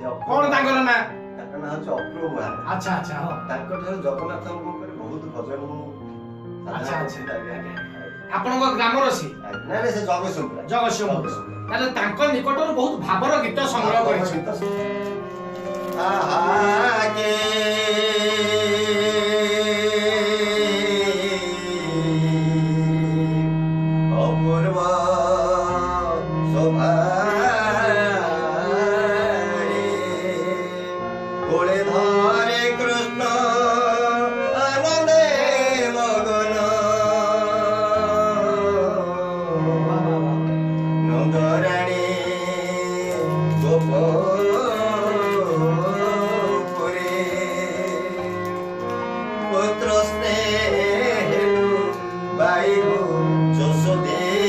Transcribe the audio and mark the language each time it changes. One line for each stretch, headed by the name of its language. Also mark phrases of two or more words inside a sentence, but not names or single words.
Odia: କଣ ତାଙ୍କର ନାଁ? ତାଙ୍କ ନାଁ ହଉଛି ଅପ୍ରଭ ମହାରାଜ। ଆଚ୍ଛା ଆଚ୍ଛା ହଁ ତାଙ୍କ ଠାରୁ ଜଗନ୍ନାଥଙ୍କ ଉପରେ ବହୁତ ଭଜନ ମୁଁ ଆଚ୍ଛା ଆଚ୍ଛା ଆପଣଙ୍କ ଗ୍ରାମର ସେ? ନାଇଁ ନାଇଁ ସେ ଜଗତସିଂହପୁର। ଜଗତସିଂହପୁର। ତାହେଲେ ତାଙ୍କ ନିକଟରୁ ବହୁତ ଭାବର ଗୀତ ସଂଗ୍ରହ କରିଛନ୍ତି। ଆହାକେ ଅପୂର୍ବ ଶୋଭା କୋଳେ ଧରେ କୃଷ୍ଣ ଆନନ୍ଦେ ମଗନ ନନ୍ଦରାଣୀ ଗୋପପୁରେ ପୁତ୍ର ସ୍ନେହଲୁ ବାଇ ଯଶୋଦେ